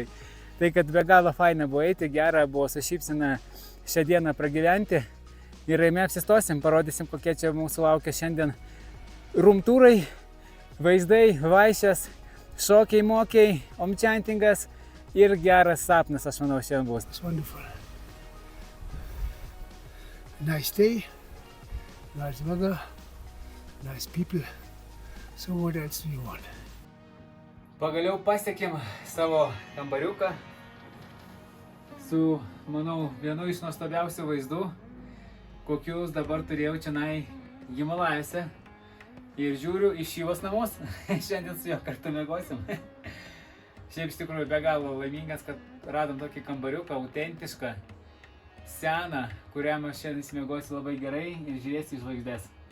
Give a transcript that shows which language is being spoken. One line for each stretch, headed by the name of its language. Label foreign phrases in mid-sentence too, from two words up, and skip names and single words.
Lithuanian: Tai, kad be galo faina buvo eiti, gera buvo su šypsena šią dieną pragyventi. Ir ramiai apsistosim, parodysim, kokie čia mūsų laukia šiandien rumtūrai, vaizdai, vaišės, šokiai, mokiai, omčantingas ir geras sapnas, aš manau, šiandien bus.
English: It's wonderful. Nice day, nice weather, nice people. So what else do you want?
Lithuanian: Pagaliau pasiekėm savo kambariuką su, manau, vienu iš nuostabiausių vaizdų, kokius dabar turėjau čionai Himalajuose. Ir žiūriu į Šyvos namus. Šiandien su juo kartu miegosim. Šiaip iš tikrųjų be galo laimingas, kad radom tokį kambariuką, autentišką, seną, kuriam aš šiandien įsimiegosiu labai gerai ir žiūrėsiu į žvaigždės.